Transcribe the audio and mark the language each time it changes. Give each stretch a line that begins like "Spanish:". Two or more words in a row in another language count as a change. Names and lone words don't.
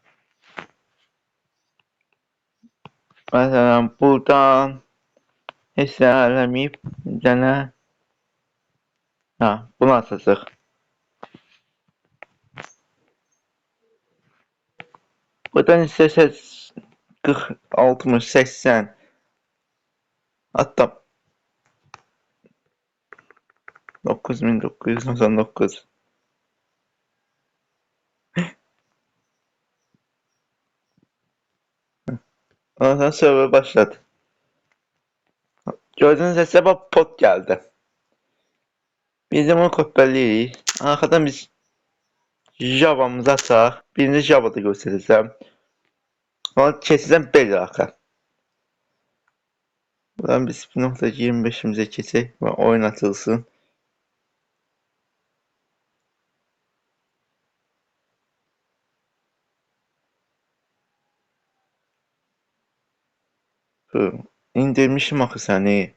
Azerbaijani: Məsələn, buradan heç nə eləməyib, yenə bunu açacaq. Buradan istəsəz 40, 60, 80 hatta 9999 Ondan sonra server başladı.
Turkish: Gördüğünüz hesaba pot geldi.
Azerbaijani: Biz de bunu kopyalayırıq. Arxadan biz Java'mızı açaq. Birinci Java'da göstərəcəm. Sonra keçəcəm Bedrock'a. Buradan biz 1.25'imize keçək və oyun açılsın. İndirmişim axı səni.